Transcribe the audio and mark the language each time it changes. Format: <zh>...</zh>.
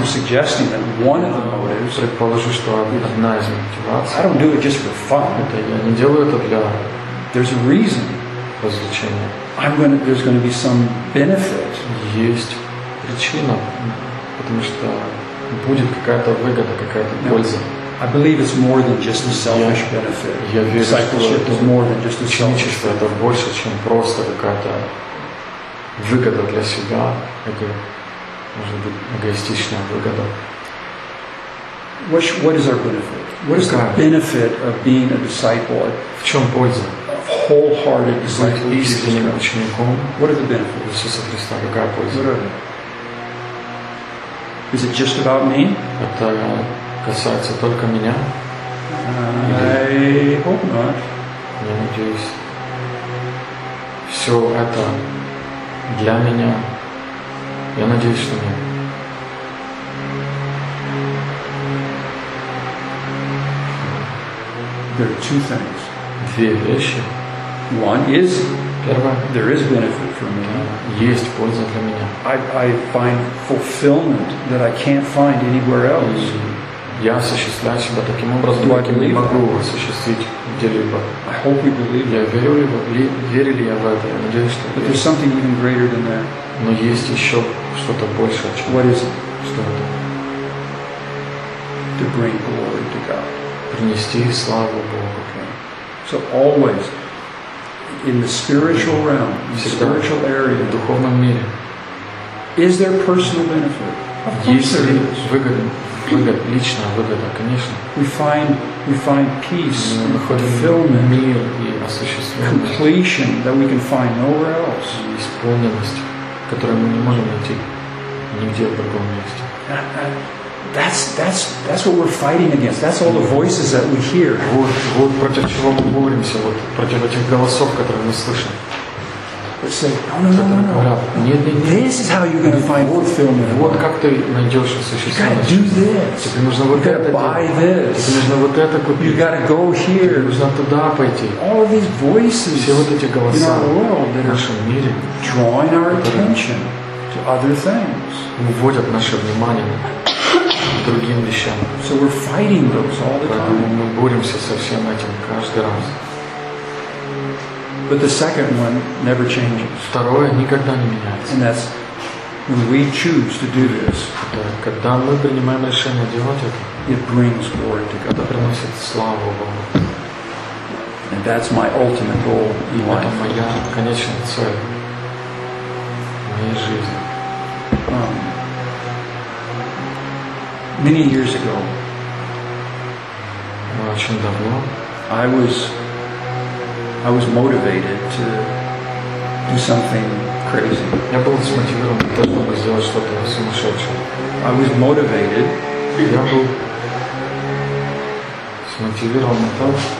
<en>I'm suggesting that one of the motives.</en> <ru>Предположу, что одна из мотиваций.</ru> <en>I don't do it just for fun.</en> <ru>Это я не делаю это для.</ru> <en>There's a reason.</en> <ru>Развлечения.</ru> <en>There's going to be some benefit.</en> <ru>Есть причина, потому что будет какая-то выгода, какая-то польза.</ru> <en>I believe it's more than just a selfish benefit.</en> <ru>Я верю,</ru> <en>discipleship</en> <ru>что</ru> <en>is more than just a selfish benefit.</en> <ru>Это больше, чем просто какая-то выгода для себя. Это может быть эгоистичная выгода.</ru> <en>What is our benefit? What is the benefit of being a disciple?</en> <ru>В чем польза?</ru> <en>Wholehearted disciple of Jesus Christ. What are the benefits?</en> <ru>Иисуса Христа, какая польза?</ru> <en>What are they? Is it just about me?</en> <ru>Это касается только меня?</ru> <en>I hope not.</en> <ru>Я надеюсь. Все это для меня. Я надеюсь, что нет.</ru> <en>There are two things.</en> <ru>Две вещи.</ru> <en>One is</en> <ru>первое,</ru> <en>there is benefit for me.</en> <ru>Есть польза для меня.</ru> <en>I find fulfillment that I can't find anywhere else.</en> <ru>Я осуществляю себя таким образом, каким не могу осуществить где-либо.</ru> <en>I hope you believe.</en> <ru>Я верю, верю ли я в это? Я надеюсь, что.</ru> <en>But there's something even greater than that.</en> <ru>Но есть еще что-то большее, чем.</ru> <en>What is it?</en> <ru>Что это?</ru> <en>To bring glory to God.</en> <ru>Принести славу Богу.</ru> <en>Okay. So always. In the spiritual realm, in the spiritual area,</en> <ru>в духовном мире,</ru> <en>is there personal benefit? Of course there is.</en> <ru>Выгода, выгода, личная выгода, конечно.</ru> <en>We find peace, fulfillment,</en> <ru>мир и осуществление,</ru> <en>completion that we can find nowhere else.</en> <ru>Исполненность, которую мы не можем найти нигде в другом месте.</ru> <en>That's what we're fighting against. That's all the voices that we hear.</en> <ru>Вот против чего мы боремся, вот против этих голосов, которые мы слышим.</ru> <en>Let's say, no. This is how you're going to find fulfillment.</en> <ru>Вот как ты найдешь осуществление.</ru> <en>You gotta do this.</en> <ru>Тебе нужно вот это.</ru> <en>Buy this.</en> <ru>Тебе нужно вот это купить.</ru> <en>You gotta go here.</en> <ru>Тебе нужно туда пойти.</ru> <en>All of these voices.</en> <ru>Все вот эти голоса в нашем мире.</ru> <en>Drawing our attention to other things.</en> <ru>Уводят наше внимание на другим вещам.</ru> <en>So we're fighting those all the time.</en> <ru>Поэтому мы боремся со всем этим каждый раз.</ru> <en>But the second one never changes.</en> <ru>Второе никогда не меняется.</ru> <en>And that's when we choose to do this.</en> <ru>Это когда мы принимаем решение делать это.</ru> <en>It brings glory to God.</en> <ru>Это приносит славу Богу.</ru> <en>And that's my ultimate goal in life.</en> <ru>Это моя конечная цель в моей жизни.</ru> <en>Many years ago,</en> <ru>очень давно,</ru> <en>I was motivated to do something crazy.</en> <ru>Я был смотивирован для того, чтобы сделать что-то сумасшедшее.</ru> <en>I was motivated.</en> <ru>Я был смотивирован на то,</ru>